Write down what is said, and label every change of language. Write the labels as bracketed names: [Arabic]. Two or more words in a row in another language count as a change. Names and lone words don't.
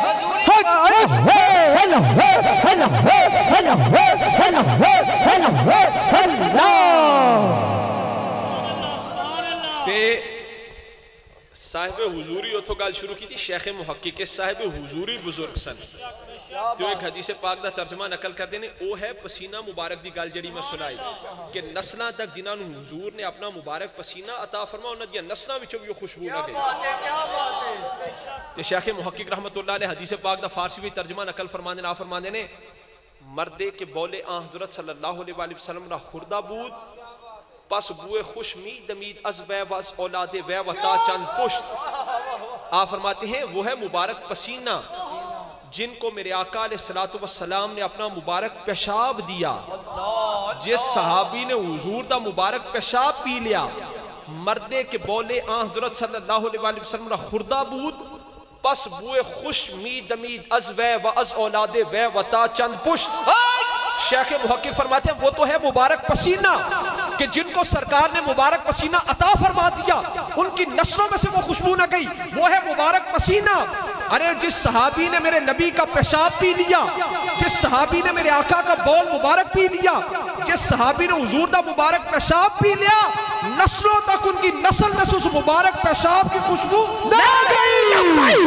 [Punjabi] صاحب حضوری اتھو گل شروع کی تھی، شیخ محقق صاحب حضوری بزرگ سن، تو ایک حدیث پاک دا ترجمہ نقل کر دینے، او ہے پسینہ مبارک دی گل جڑی میں سنائی کہ نسلہ تک جنہاں نو حضور نے اپنا مبارک پسینہ عطا فرما، انہاں دیا نسلہ وچوں بھی خوشبو نہ گئی۔ تو شیخ محقق رحمت اللہ علیہ حدیث پاک دا فارسی بھی ترجمہ نقل فرمانے نا فرمانے نے، [Persian] مردے کے بولے آن حضرت صلی اللہ علیہ وسلم را خوردہ بود، پس بوئے خوش مید امید از وے واز اولاد وے وطا چند پشت۔ [Urdu] آپ فرماتے ہیں وہ ہے مبارک پسینہ جن کو میرے آقا علیہ السلام نے اپنا مبارک پیشاب دیا، جس صحابی نے حضور دا مبارک پیشاب پی لیا، [Persian] مردے کے بولے آن حضرت صلی اللہ علیہ وسلم را خوردہ بود، پس بوئے خوش مید امید از وے و از اولاد وے وطا چند پشت۔ [Urdu] شیخ محقق فرماتے ہیں وہ تو ہے مبارک پسینہ کہ جن کو سرکار نے مبارک پسینہ عطا فرما دیا، ان کی نسلوں میں سے وہ خوشبو نہ گئی، وہ ہے مبارک پسینہ۔ ارے جس صحابی نے میرے نبی کا پیشاب پی لیا، جس صحابی نے میرے آقا کا بول مبارک پی لیا، جس صحابی نے حضور دا مبارک پیشاب پی لیا، نسلوں تک ان کی نسل میں سے اس مبارک پیشاب کی خوشبو نہ گئی۔